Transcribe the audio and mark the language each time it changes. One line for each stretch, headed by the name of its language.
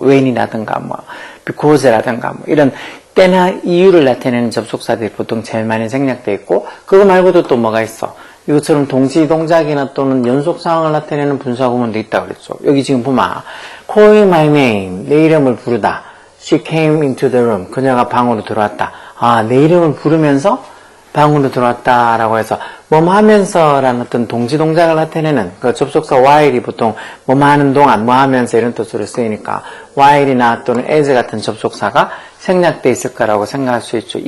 Korean: 뭐 when이라든가 뭐 because라든가 뭐 이런 때나 이유를 나타내는 접속사들이 보통 제일 많이 생략되어 있고, 그거 말고도 또 뭐가 있어. 이것처럼 동시 동작이나 또는 연속 상황을 나타내는 분사구문도 있다고 그랬죠. 여기 지금 보면
English: call my name,
Korean: 내 이름을 부르다.
English: She came into the room,
Korean: 그녀가 방으로 들어왔다. 아, 내 이름을 부르면서 방으로 들어왔다라고 해서 뭐뭐 하면서라는 어떤 동시 동작을 나타내는 그 접속사 while이 보통 뭐뭐 하는 동안, 뭐 하면서 이런 뜻으로 쓰이니까 while이나 또는 as 같은 접속사가 생략돼 있을 거라고 생각할 수 있죠.